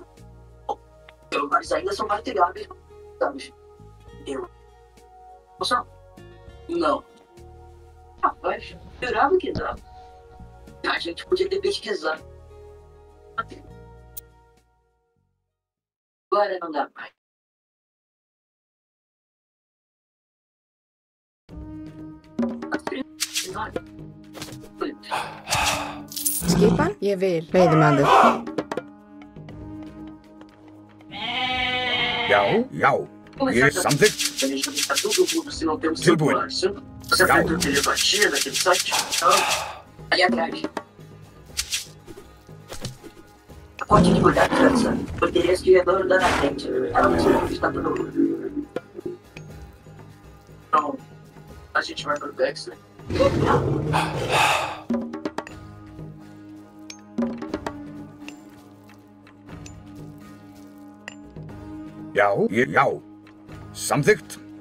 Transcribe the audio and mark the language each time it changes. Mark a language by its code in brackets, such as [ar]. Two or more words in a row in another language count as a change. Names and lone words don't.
[pt] Celulares ainda são rastreáveis, sabe? Eu. Moção? Não. Rapaz, jurava que não. A gente podia ter pesquisado. Agora não dá mais. [is] Skipan? Ég vil. Veiðimaður. Já. Ég samþykkt. [pt] A gente está todo mundo se não temos [is] Tilbúinn. [pt] celular. Você fez telepatia naquele site? Ali atrás. Pode te cuidar, criança. Eu teria esse diretor andando na frente. Ela não sabe onde está todo mundo. Então, a gente vai pro Dexter. [is] Já. Samþykkt.